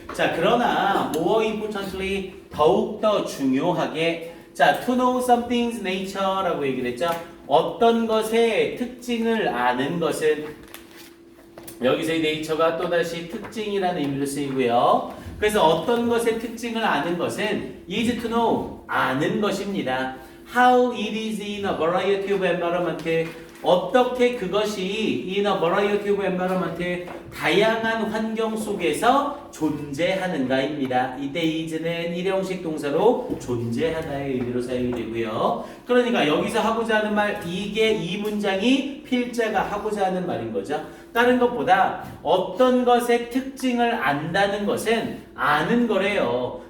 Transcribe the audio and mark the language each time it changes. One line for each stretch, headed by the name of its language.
Korean: 자, 그러나
English: more importantly
Korean: 더욱더 중요하게 자,
English: to know something's nature
Korean: 라고 얘기를 했죠. 어떤 것의 특징을 아는 것은 여기서 이 nature가 또다시 특징이라는 의미로 쓰이고요. 그래서 어떤 것의 특징을 아는 것은
English: is to know,
Korean: 아는 것입니다.
English: How it is in a variety of environment,
Korean: 어떻게 그것이
English: in a variety of environment,
Korean: 다양한 환경 속에서 존재하는가입니다. 이때 is는 일형식 동사로 존재하다의 의미로 사용이 되고요. 그러니까 여기서 하고자 하는 말, 이게 이 문장이 필자가 하고자 하는 말인 거죠. 다른 것보다 어떤 것의 특징을 안다는 것은 아는 거래요.